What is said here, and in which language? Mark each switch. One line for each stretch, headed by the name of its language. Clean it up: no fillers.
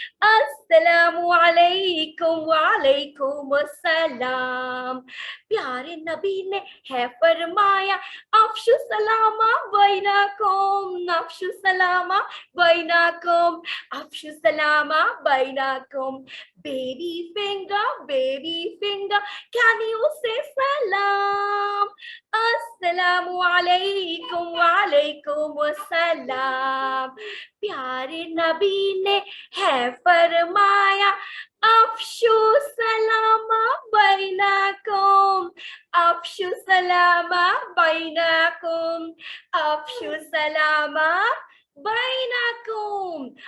Urdu: अस्सलामु अलैकुम वालेकुम अस्सलाम। प्यारे नबी ने है फरमाया
Arabic: अफशु सलामा बैनाकुम, अफशु सलामा बैनाकुम,
Urdu: अफशु सलामा बैनाकुम।
English: Baby finger, can you say salam?
Urdu: अस्सलामु अलैकुम वालेकुम अस्सलाम। प्यारे नबी ने है फरमाया
Arabic: अफशु सलामा बैनाकुम, अफशु सलामा बैनाकुम,
Urdu: अफशु सलामा बैनाकुम।